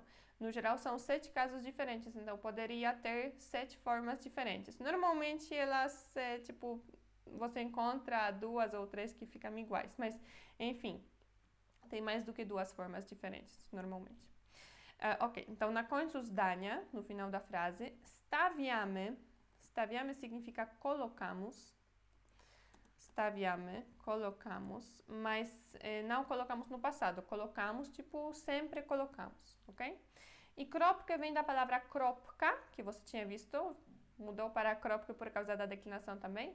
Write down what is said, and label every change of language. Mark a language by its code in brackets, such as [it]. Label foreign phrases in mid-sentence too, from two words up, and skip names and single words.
[pt] No geral, são 7 casos diferentes, então poderia ter 7 formas diferentes. Normalmente, elas, você encontra 2 ou 3 que ficam iguais, mas, enfim, tem mais do que 2 formas diferentes, normalmente. Ok, então [pl] na końcu zdania, [pt] no final da frase, stawiamy. Stawiamy significa colocamos. Stawiamy, colocamos, mas não colocamos no passado. Colocamos, sempre colocamos, ok? E kropka vem da palavra kropka, que você tinha visto, mudou para kropka por causa da declinação também.